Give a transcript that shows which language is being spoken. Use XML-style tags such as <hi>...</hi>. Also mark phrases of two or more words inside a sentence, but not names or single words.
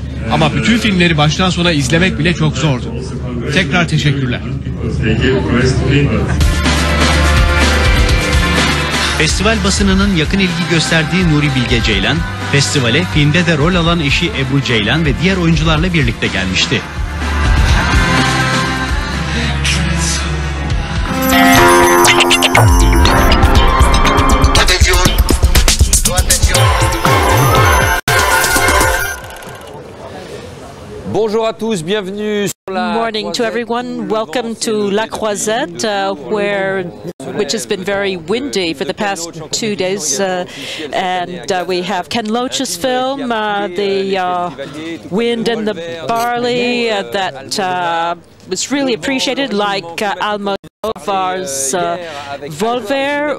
<tr>Ama bütün filmleri baştan sona izlemek bile çok zordu. Tekrar teşekkürler. Festival basınının yakın ilgi gösterdiği Nuri Bilge Ceylan, festivale filmde de rol alan eşi Ebru Ceylan ve diğer oyuncularla birlikte gelmişti.</tr> <fr>Bonjour à tous, bienvenue sur la</fr> <en>Morning to everyone. Welcome to La Croisette, which has been very windy for the past 2 days. We have Ken Loach's film, The Wind and the Barley, that was really appreciated, like Almodóvar's Volver.</en>